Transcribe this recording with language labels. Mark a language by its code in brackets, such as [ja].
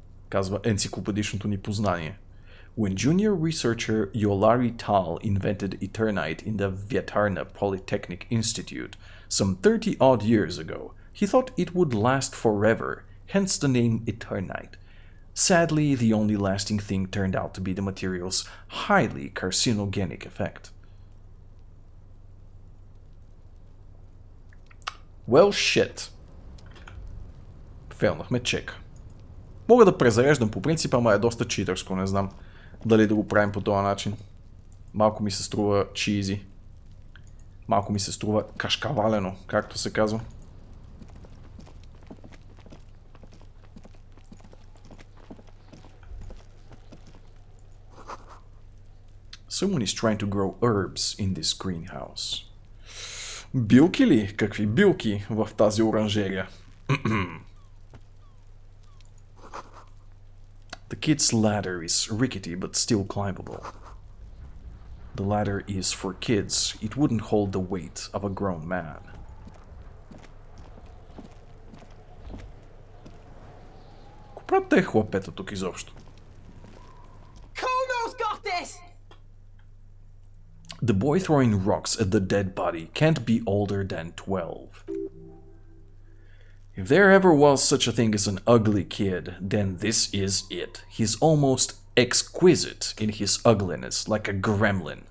[bg] Казва енциклопедичното ни познание. [en] When junior researcher Yolari Tal invented Eternite in the Vyatarna Polytechnic Institute some 30-odd years ago, he thought it would last forever, hence the name Eternite. Sadly, the only lasting thing turned out to be the material's highly carcinogenic effect. Well, shit. [bg] Фейлнахме чек. Мога да презареждам по принцип, ама е доста читърско, не знам дали да го правим по този начин. Малко ми се струва чизи. Малко ми се струва кашкавалено, както се казва. [en] Someone is trying to grow herbs in this greenhouse. [bg] Билки ли? Какви билки в тази оранжерия? [en] The kid's ladder is rickety but still climbable. The ladder is for kids. It wouldn't hold the weight of a grown man. [bg] Какво правят те хлапета тук изобщо? [en] The boy throwing rocks at the dead body can't be older than 12. If there ever was such a thing as an ugly kid, then this is it. He's almost exquisite in his ugliness, like a gremlin.